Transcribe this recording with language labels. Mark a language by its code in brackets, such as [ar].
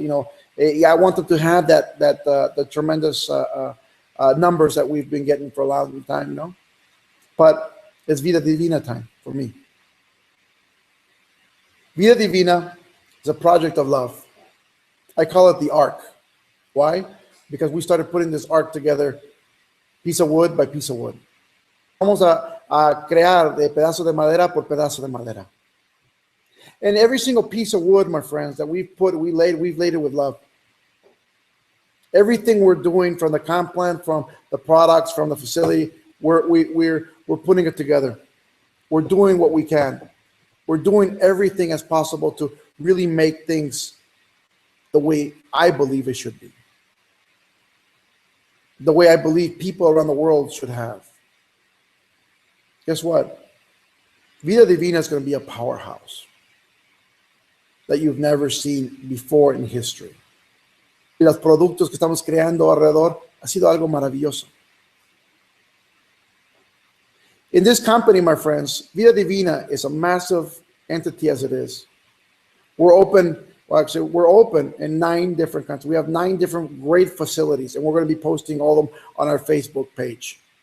[en] You know, I want them to have the tremendous numbers that we've been getting for a long time, you know. But it's Vida Divina time for me. Vida Divina is a project of love. I call it the ark. Why? Because we started putting this ark together, piece of wood by piece of wood. [es] Vamos a crear de pedazo de madera por pedazo de madera. [en] And every single piece of wood, my friends, that we've laid it with love. Everything we're doing, from the comp plan, from the products, from the facility, we're putting it together. We're doing what we can. We're doing everything as possible to really make things the way I believe it should be. The way I believe people around the world should have. Guess what? Vida Divina is going to be a powerhouse that you've never seen before in history. [es] Y los productos que estamos creando alrededor ha sido algo maravilloso. [en] In this company, my friends, Vida Divina is a massive entity as it is. We're open in 9 different countries. We have 9 different great facilities, and we're going to be posting all of them on our Facebook page.